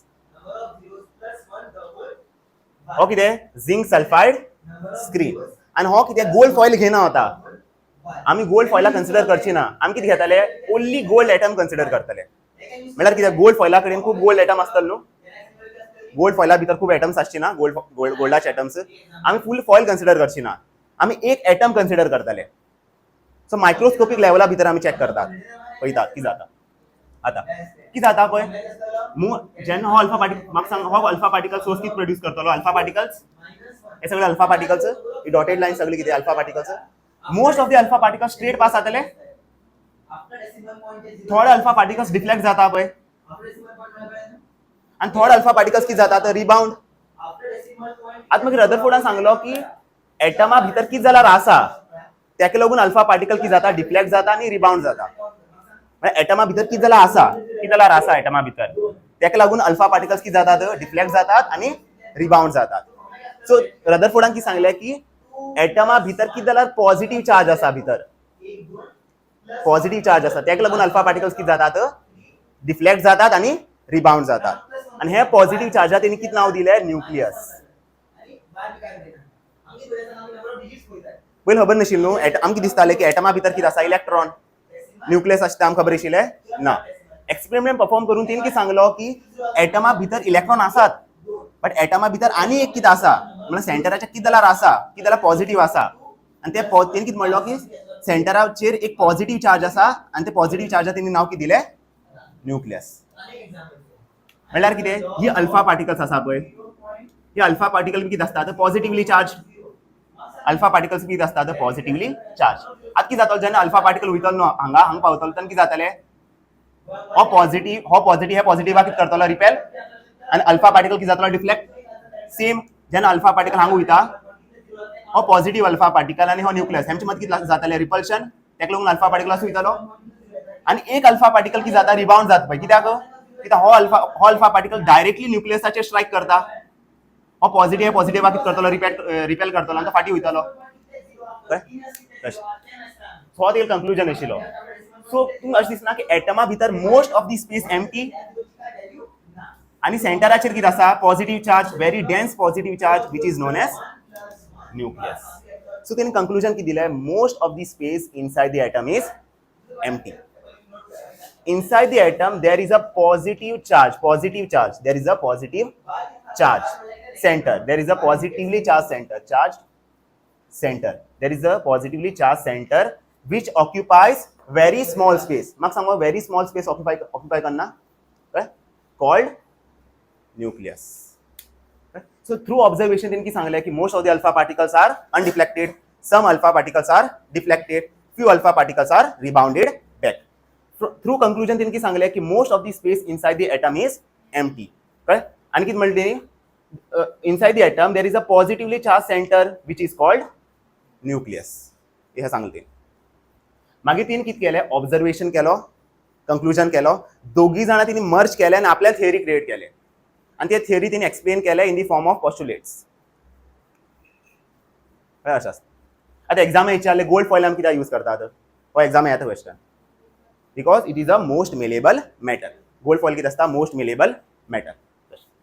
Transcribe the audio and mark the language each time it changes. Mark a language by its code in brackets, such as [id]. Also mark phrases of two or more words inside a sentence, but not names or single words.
[kok] हो कितें, [en] zinc sulphide screen. [kok] आणि हो कितें, [en] gold foil [kok] घेना होता. आमी गोल्ड फॉयला कन्सिडर करची ना, आमी कितें घेताले, [en] only gold atom [kok] कन्सिडर करतले. म्हळ्यार कितें, गोल्ड फॉयला कडेन खूब [en] gold atom [kok] आसतले न्हू, गोल्ड फॉयला भितर खूब एटम्स आसची ना, गोल्डाचे एटम्स. आमी [en] full foil [kok] कन्सिडर करची ना, आमी एक एटम कन्सिडर करतले. [en] so microscopic [kok] लेवला भितर आमी चेक करतात, पळयतात कितें जाता. आता की जाता पळय जेन्ना हो [en] alpha particle [kok] म्हाका सांग हो [en] alpha particle source [kok] किती प्रोड्यूस करतलो [en] alpha particles [kok] हे सगळे [en] alpha particles [kok] ही [en] dotted line [kok] सगळी किती [en] alpha particles most of the alpha particles straight pass [kok] जातले थोडे [en] alpha particles deflect [kok] जाता पळय आणि थोडे [en] alpha particles [kok] किती जातात रिबाउंड आता मागीर रदरफोर्डान सांगलो की एटमा भितर किती जाल्यार आसा त्याका लागून [en] alpha particle [kok] किती जाता डिफ्लेक्ट जाता आणि रिबाउंड जाता म्हणजे एटमा भितर किती जाल्यार आसा एटमा भितर त्याका लागून [en] alpha particles [kok] किती जातात डिफ्लेक्ट जातात आणि रिबाउंड जातात सो रदरफोर्डान किती सांगले की एटमा भितर किती जाल्यार [en] positive charge [kok] आसा भितर [en] positive charge [kok] आसा त्याका लागून [en] alpha particles [kok] किती जातात डिफ्लेक्ट जातात आणि रिबाउंड जातात आणि हे पॉझिटिव्ह चार्जाक तेणी किती नाव दिले न्यूक्लियस पयलीं खबर नाशिल्लें न्हू आमकां दिसतालें की एटमा भितर कितें आसा [en] electron nucleus [kok] आसता आमकां खबर आशिल्लें ना [en] experiment perform [kok] करून तेणी कितें सांगलो की एटमा भितर इलेक्ट्रॉन आसात बट एटमा भितर आनी एक कितें आसा म्हणजे सेंटराच्या कितें जाल्यार आसा कितें जाल्यार पॉझिटिव्ह आसा आणि ते तेणी कितें म्हणलो की सेंटराचेर एक [en] positive charge [kok] आसा आणि ते पॉझिटिव्ह चार्जाक तेणी नाव कितें दिलें न्यूक्लियस म्हणल्यार कितें ही [en] alpha particles [kok] आसा पळय ही [en] alpha particle [kok] कितें आसतात [en] positively charged alpha particles [kok] कितें आसतात [en] positively charged [kok] आतां कितें जातलो जेन्ना [en] alpha particle [kok] वयतलो न्हू हांगा पावतलो तेन्ना कितें जातलें हो पॉझिटिव्ह हे पॉझिटिव्हाक कितें करतलो रिपेल आणि [en] alpha particle [kok] कितें जातलो डिफ्लेक्ट सेम जेन्ना [en] alpha particle [kok] हांगा वयता हो [en] positive alpha particle [kok] आणि हो न्यूक्लियस हेंचे मदीं कितें जातलें रिपल्शन तेका लागून [en] alpha particle [kok] वयतलो आणि एक [en] alpha particle [kok] कितें जाता रिबाउंड जाता पळय कित्याक हो [en] alpha particle directly [kok] न्यूक्लियसाचेर स्ट्राइक करता हो पॉझिटिव्ह कितें करतलो रिपेल करतलो आणि तो फाटी वयतलो हो तें कंक्लुजन आशिल्लो सो तुमकां अशें दिसना की एटमा भितर [en] most of the space empty [kok] आणि सेंटराचेर कितें आसा [en] positive charge very dense positive charge which is known as nucleus so [kok] तेणी कंक्लुजन कितें दिलें [en] most of the space inside the atom is empty inside the atom there is a positive charge there is a positive charge center there is a positively charged center there is a positively charged center which occupies very small space mag सांगो very small space occupy करना called nucleus so through observation [kok] इनकी सांगले कि [en] most of the alpha particles are undeflected some alpha particles are deflected few alpha particles are rebounded back through conclusion [kok] तेणी सांगले की [en] most of the space inside the atom is empty [kok] कळ्ळें आनी कितें म्हणलें तेणी [en] inside the atom there is a positively charged centre which is called nucleus [kok] हे सांगलें तेणी मागीर तेणी कितें केलें ऑब्जर्वेशन केलो कंक्लुजन केलो दोगी जाणां तेणी मर्ज केले आनी आपल्या [en] theory create [kok] केले आनी ते थियरी तेणी एक्सप्लेन केले [en] in the form of postulates [kok] अशें आसता आतां एग्जाम विचारले [en] gold foil [kok] आमी कित्याक यूज करतात हो एग्जाम येता क्वेश्चन [en] because it is a most malleable metal gold foil [kok] कितें आसता [en] most malleable metal